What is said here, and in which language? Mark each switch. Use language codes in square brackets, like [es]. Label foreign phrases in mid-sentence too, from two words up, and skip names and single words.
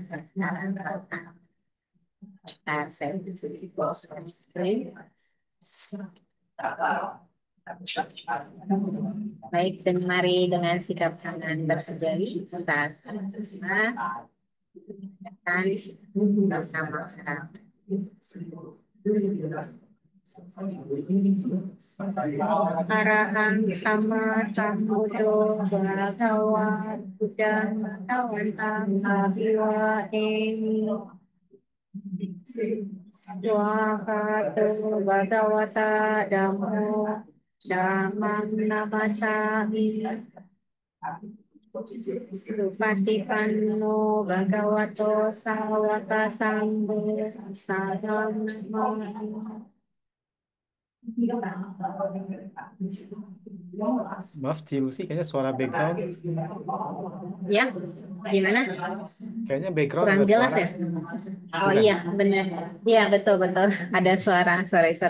[id] saya baik, dan mari dengan sikap kanan berkejari kita sama-sama dan bersama-sama. [pi] Arahang sama sambuddho bhagava buddhang bhagavantang abiwademi Swakato bhagavata dhammo dhammang namasami Supatipanno bhagavato sawaka sangho sadham namami. [id] Maaf, Ci Lucy, kayaknya suara background, Ya, gimana? kayaknya background Kurang ada jelas suara. ya? Oh Bukan? iya, benar. Iya, betul-betul. Ada suara. Sorry.